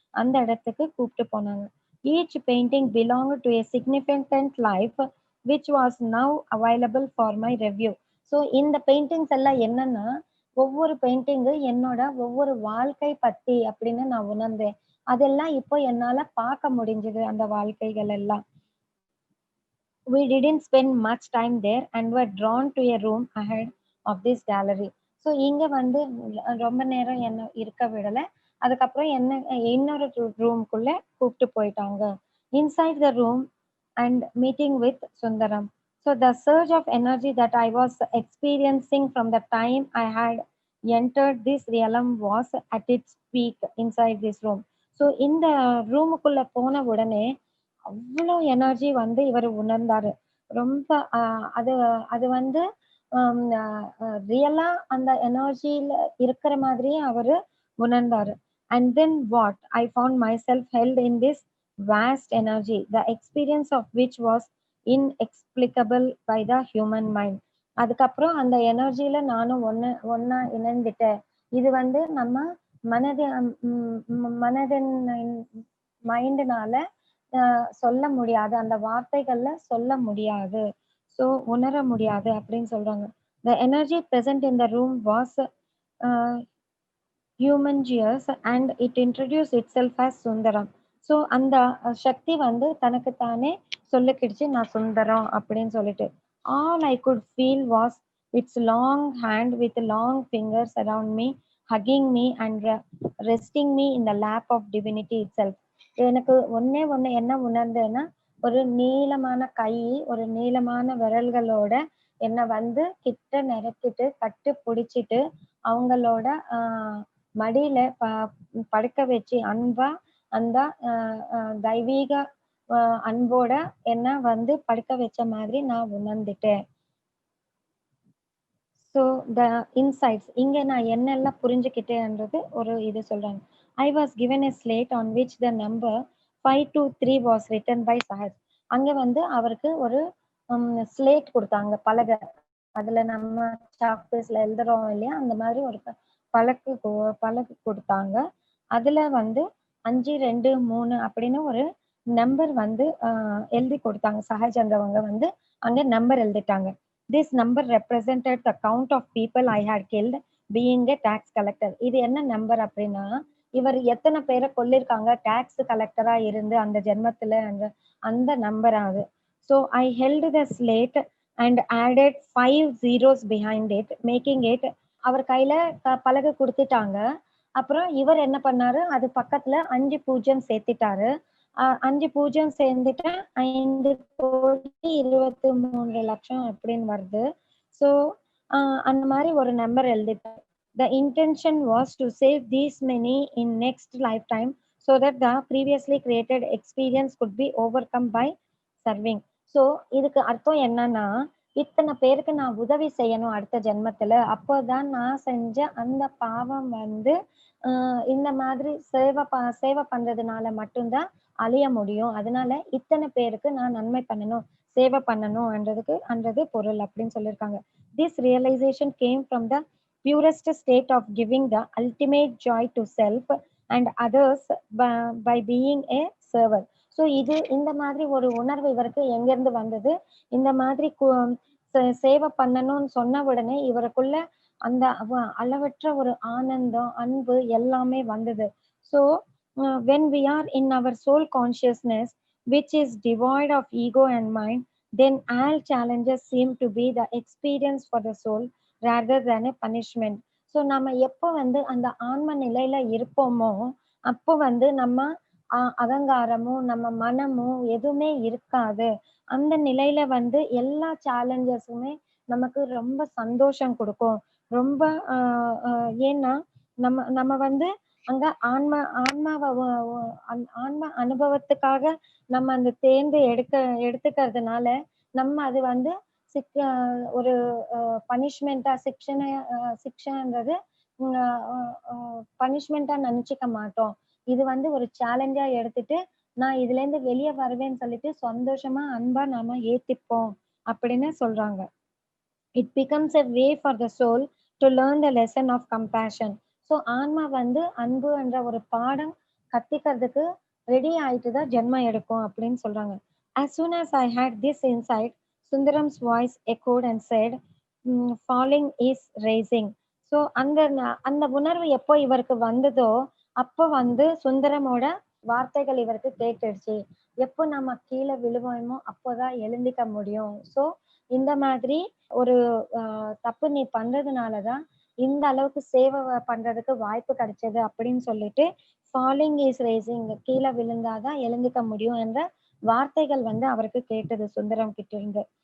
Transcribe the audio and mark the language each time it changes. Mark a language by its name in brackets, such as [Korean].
[Tamil] அந்த இடத்துக்கு கூப்பிட்டு போனாங்க. [English] Each painting belong to a significant life which was now available for my review. [Tamil] So இந்த பெயிண்டிங்ஸ் எல்லாம் என்னன்னா, ஒவ்வொரு பெயிண்டிங்கு என்னோட ஒவ்வொரு வாழ்க்கை பத்தி அப்படின்னு நான் உணர்ந்தேன். அதெல்லாம் இப்போ என்னால பார்க்க முடிஞ்சது அந்த வாழ்க்கைகள் எல்லாம். [English] We didn't spend much time there and were drawn to a room ahead of this gallery. [Tamil] So இங்க வந்து ரொம்ப நேரம் என்ன இருக்க விடல. அதுக்கப்புறம் இன்னொரு ரூம்குள்ள கூப்பிட்டு போயிட்டாங்க. [English] Inside the room and meeting with Sundaram. So the surge of energy that I was experiencing from the time I had entered this realm was at its peak inside this room. [Tamil] So இந்த ரூமுக்குள்ள போன உடனே அவ்வளோ எனர்ஜி வந்து இவர் உணர்ந்தாரு. ரொம்ப அது அது வந்து ரியலா அந்த எனர்ஜில இருக்கிற மாதிரியே அவரு உணர்ந்தாரு. [English] And then what I found myself held in this vast energy the experience of which was inexplicable by the human mind. [Tamil] அதுக்கப்புறம் அந்த எனர்ஜில நானும் ஒண்ணா இணைந்துட்டேன். இது வந்து நம்ம மனது மனதின் மைண்ட்னால சொல்ல முடியாது. அந்த வார்த்தைகள்ல சொல்ல முடியாது. ஸோ உணர முடியாது அப்படின்னு சொல்றாங்க. [English] The energy present in the room was uh, humongous and it introduced itself as Sundaram. [Tamil] So அந்த சக்தி வந்து தனக்கு தானே சொல்லிக்கிடுச்சு நான் சுந்தரம் அப்படின்னு சொல்லிட்டு. [English] All I could feel was its long hand with long fingers around me, hugging me and resting me in the lap of divinity itself. [Tamil] எனக்கு ஒண்ணே ஒண்ணு என்ன உணர்ந்தேன்னா, ஒரு நீளமான கை, ஒரு நீளமான விரல்களோட என்ன வந்து கிட்ட நெருக்கிட்டு, கட்டி புடிச்சிட்டு, அவங்களோட மடியில படுக்க வச்சு அன்பா அந்த அ அ தெய்வீக அன்போட என்ன வந்து படுக்க வச்ச மாதிரி நான் உணர்ந்துட்டேன். [English] so the insights [Tamil] இங்க நான் என்னெல்லாம் புரிஞ்சுக்கிட்டேன்றது ஒரு இது சொல்றாங்க. [English] I was given a slate on which the number 523 was written by Sahaj. [Tamil] அங்க வந்து அவருக்கு ஒரு ஸ்லேட் குடுத்தாங்க, பலகை. அதுல நம்ம சாக் பீஸ்ல எழுதுறோம் இல்லையா? அந்த மாதிரி ஒரு பலகை குடுத்தாங்க. அதுல வந்து 5, 2, 3 அப்படின்னு ஒரு நம்பர் வந்து எழுதி குடுத்தாங்க. சஹஜ்ன்றவங்க வந்து அங்க number எழுதிட்டாங்க. [English] This number represented the count of people I had killed being a tax collector. [Tamil] இது என்ன நம்பர் அப்படின்னா, இவர் எத்தனை பேரை கொல்லிருக்காங்க டாக்ஸ் கலெக்டரா இருந்து அந்த ஜென்மத்துல அந்த நம்பர் அது. [English] So I held the slate and added 5 zeros behind it, making it [Tamil] அவர் கையில பலகை குடுத்துட்டாங்க. அப்புறம் இவர் என்ன பண்ணாரு, அது பக்கத்துல 5 பூஜ்ஜியம் சேர்த்துட்டாரு. 5 பூஜ்ஜியம் சேர்ந்துட்டா 5,23,00,000 அப்படின்னு வருது. ஸோ அந்த மாதிரி ஒரு number எழுதிட்டாரு. [English] The intention was to save these many in next lifetime so that the previously created experience could be overcome by serving. [Tamil] So இதுக்கு அர்த்தம் என்னன்னா, இத்தனை பேருக்கு நான் உதவி செய்யணும் அடுத்த ஜென்மத்துல. அப்போதான் நான் செஞ்ச அந்த பாவம் வந்து இந்த மாதிரி சேவை பண்றதுனால மட்டும் தான் அழிய முடியும். அதனால இத்தனை பேருக்கு நான் நன்மை பண்ணணும், சேவை பண்ணணும்ன்றதுக்கு பொருள் அப்படின்னு சொல்லியிருக்காங்க. This realization came from the purest state of giving the ultimate joy to self and others by being a server. So இந்த மாதிரி ஒரு உணர்வு இவருக்கு எங்கிருந்து வந்தது? இந்த மாதிரி சேவை பண்ணணும்னு சொன்ன உடனே இவருக்குள்ள அந்த அளவற்ற ஒரு ஆனந்தம், அன்பு எல்லாமே வந்தது. [English] So when we are in our soul consciousness, which is devoid of ego and mind, then all challenges seem to be the experience for the soul rather than a punishment. [Tamil] So நம்ம எப்போ வந்து அந்த ஆன்ம நிலையில இருப்போமோ, அப்போ வந்து நம்ம அகங்காரமும், நம்ம மனமும் எதுவுமே இருக்காது. அந்த நிலையில வந்து எல்லா சேலஞ்சஸுமே நமக்கு ரொம்ப சந்தோஷம் குடுக்கும். ரொம்ப அ அ ஏன்னா, நம்ம நம்ம வந்து அங்க ஆன்மாவ ஆன்ம அனுபவத்துக்காக நம்ம அந்த தேர்ந்து எடுத்துக்கிறதுனால, நம்ம அது வந்து சிக் அ ஒரு பனிஷ்மென்ட்டா சிக்ஷைன்றது அ அ பனிஷ்மென்ட்டா நெனச்சுக்க மாட்டோம். இது வந்து ஒரு சேலஞ்சா எடுத்துட்டு, நான் இதுலேருந்து வெளிய வருவேன்னு சொல்லிட்டு சந்தோஷமா, அன்பா நாம ஏத்துப்போம் அப்படின்னு சொல்றாங்க. [English] It becomes a way for the soul to learn the lesson of compassion. [Tamil] So ஆன்மா வந்து அன்பு என்ற ஒரு பாடம் கத்துக்கிறதுக்கு ரெடி ஆயிட்டு தான் ஜென்மம் எடுக்கும் அப்படின்னு சொல்றாங்க. [English] As soon as I had this insight, Sundaram's voice echoed and said, falling is raising. [Tamil] So அந்த உணர்வு எப்போ இவருக்கு வந்ததோ, அப்போ வந்து சுந்தரமோட வார்த்தைகள் இவருக்கு கேட்டுடுச்சு. எப்போ நம்ம கீழே விழுவோமோ அப்போதான் எழுந்திக்க முடியும். ஸோ இந்த மாதிரி ஒரு தப்பு நீ பண்றதுனாலதான் இந்த அளவுக்கு சேவை பண்றதுக்கு வாய்ப்பு கிடைச்சது அப்படின்னு சொல்லிட்டு [English] falling is rising, [Tamil] கீழே விழுந்தாதான் எழுந்துக்க முடியும் என்ற வார்த்தைகள் வந்து அவருக்கு கேட்டது சுந்தரம் கிட்ட இருந்து.